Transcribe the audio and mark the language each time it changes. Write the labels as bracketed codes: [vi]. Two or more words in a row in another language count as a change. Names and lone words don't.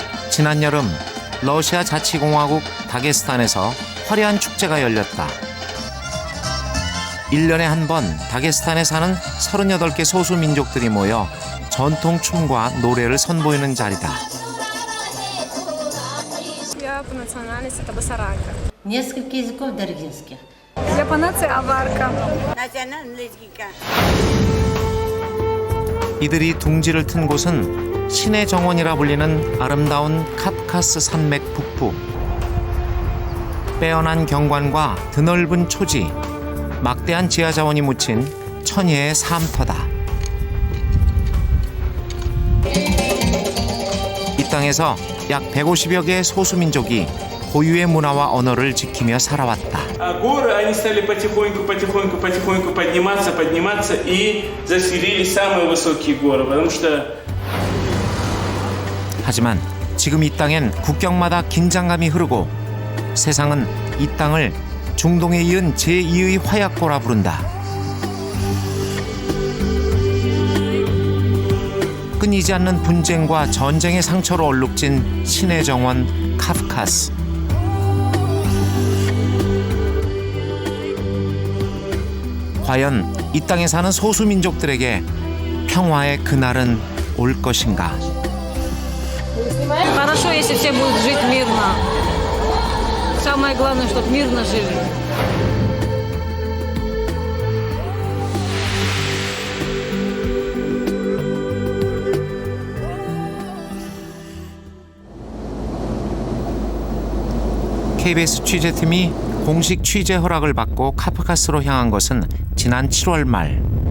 [ko] 지난 여름 러시아 자치공화국 다게스탄에서 화려한 축제가 열렸다. 1년에 한 번 다게스탄에 사는 38개 소수 민족들이 모여 전통 춤과 노래를 선보이는 자리다. [ru] Я по национальности это басаранка. Несколько языков даргинских. Я по нации аварка. [ko] 이들이 둥지를 튼 곳은 신의 정원이라 불리는 아름다운 카프카스 산맥 북부. 빼어난 경관과 드넓은 초지, 막대한 지하 자원이 묻힌 천혜의 삶터다. 이 땅에서 약 150여 개의 소수민족이 고유의 문화와 언어를 지키며 살아왔다. [ru] Горы, они стали потихоньку подниматься и заселили самые высокие горы, потому что [ko] 하지만 지금 이 땅엔 국경마다 긴장감이 흐르고 세상은 이 땅을 중동에 이은 제2의 화약고라 부른다. 끊이지 않는 분쟁과 전쟁의 상처로 얼룩진 신의 정원 카프카스. 과연 이 땅에 사는 소수민족들에게 평화의 그날은 올 것인가? [ru] Хорошо, если все будут жить мирно. Самое главное, чтобы мирно жили. [ko] KBS 취재팀이 공식 취재 허락을 받고 카프카스로 향한 것은 지난 7월 말.